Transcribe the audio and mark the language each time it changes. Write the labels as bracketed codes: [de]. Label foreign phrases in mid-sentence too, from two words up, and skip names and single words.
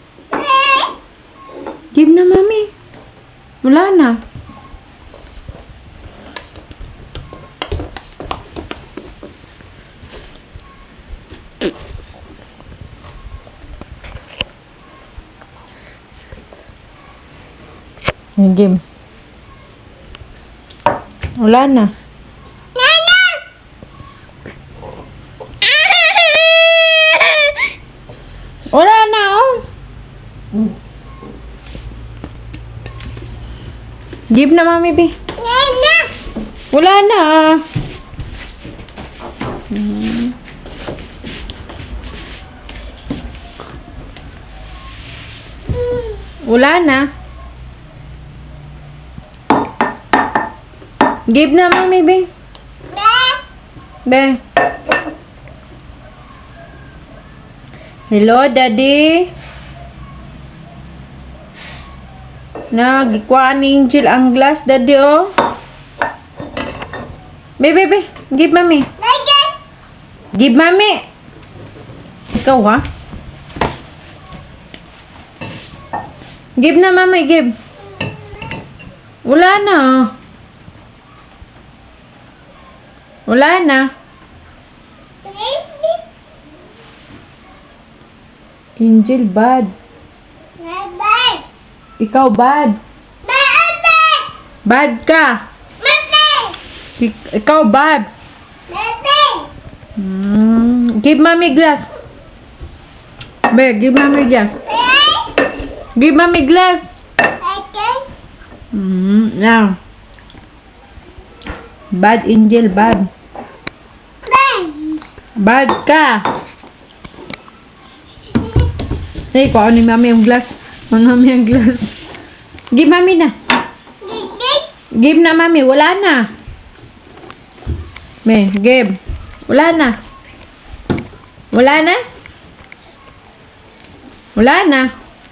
[tl] Give na, mommy. Wala na. Give. Wala na. Wala na, oh. Give na, mami, be. Wala na. Wala na. Give na, mami, be. Be. Hello, daddy. Nagikuha ni Angel ang glass, daddy, oh. Be. Give, mami. Give, mami. Ikaw, ha? Give na, mami, give. Wala na. Wala na. Angel, bad. Ikaw, bad. Bad ka. Ikaw, [en] bad. Give mommy glass. Be, give mommy glass. Give mommy glass. Now. Bad, Angel, bad. [tl] Bad ka. Hey, kuha ni mami yung glass. Mami yung glass. Give mami na. Give na, mami. Wala na. May, give. Wala na. Wala na? Wala na.